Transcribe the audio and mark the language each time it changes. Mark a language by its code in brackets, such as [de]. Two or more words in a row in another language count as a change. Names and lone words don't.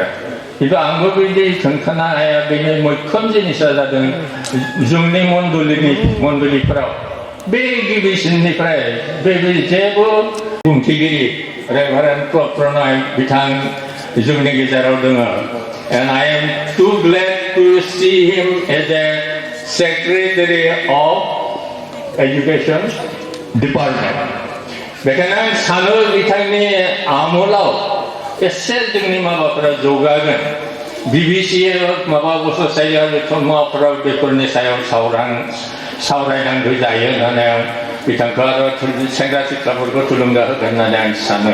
[brx] खिन्थु आंबो बिदि खोन्थानो हाया। बेनि मैखोम जिनिसा जादों जोंनि मण्डलिफोराव बे गिबिसिननिफ्राय बे जेबो बुंथिगिरि रेभारेन्ड क्लड प्रनय बिथां जोंनि गेजेराव दङ। [en] And I am too glad to see him as a Secretary of Education Department. [brx] बेखायनो आं सानो बिथांनि आमोलाव एसे जोंनि माबाफोरा जौगागोन। BBC माबा बुस्थु जायो माबाफोराव बेफोरनि सायाव सावरायनांगौ जायो होननानै आं बिथांखौ आरो सेंग्रा सिख्लाफोरखौ थुलुंगा होगोन होननानै आं सानो।